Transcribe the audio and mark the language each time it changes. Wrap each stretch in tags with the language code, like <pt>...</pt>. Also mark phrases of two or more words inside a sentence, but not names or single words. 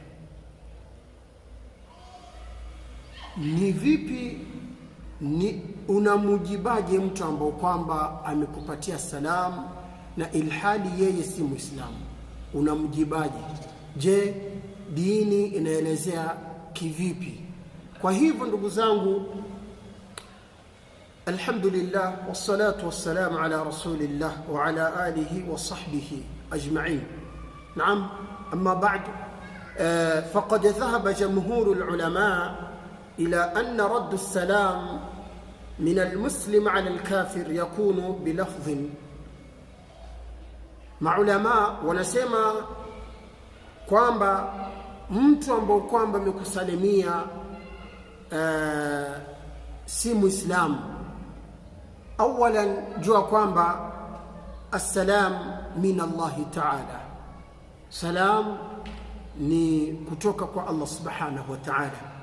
<sw>Ni vipi unamujibaje mtu ambao kwamba amekupatia salamu na ilhali yeye si Muislamu? Unamjibaje? Je, dini inaelezea kivipi? Kwa hivyo ndugu zangu,</sw> <ar>الحمد لله والصلاة والسلام على رسول الله وعلى آله وصحبه أجمعين. Naam, أما بعد فقد ذهب جمهور العلماء إلى أن رد السلام من المسلم على الكافر يكون بلفظ.</ar> <sw>Maulama wanasema kwamba mtu ambao kwamba amekusalimia si Muislamu, awalan jua kwamba</sw> <ar>السلام من الله تعالى,</ar> <sw>salam ni kutoka kwa Allah</sw> <ar>سبحانه وتعالى.</ar>